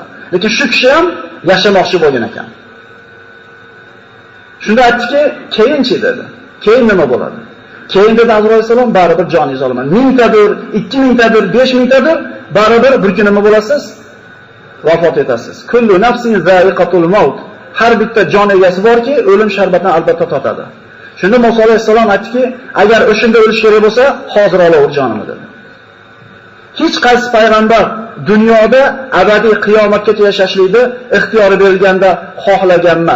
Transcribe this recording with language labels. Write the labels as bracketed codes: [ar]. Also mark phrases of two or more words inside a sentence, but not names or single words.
[uz] Lekin shu kishi ham yashamoqchi bo'lgan ekan. Shunda aytdiki, keyinchi dedi. Keyin nima bo'ladi? Keyin dedi Azroil alayhissalom, baribir joningizni olaman. 1000tadir, 2000tadir, 5000tadir, baribir bir kun nima bo'lasiz? Vafot etasiz. [ar] Kullu nafsin za'iqatul maut. [uz] Har bitta jon egasi borki, o'lim sharbatini albatta totadi. Shunda Musa alayhissalom aytdiki, agar o'shanda o'lish kerak bo'lsa, hozir olaver jonimni dedi. Hech qaysi payg'ambar dunyoda abadiy qiyomatgacha yashashlikni ixtiyori berilganda xohlagan emas.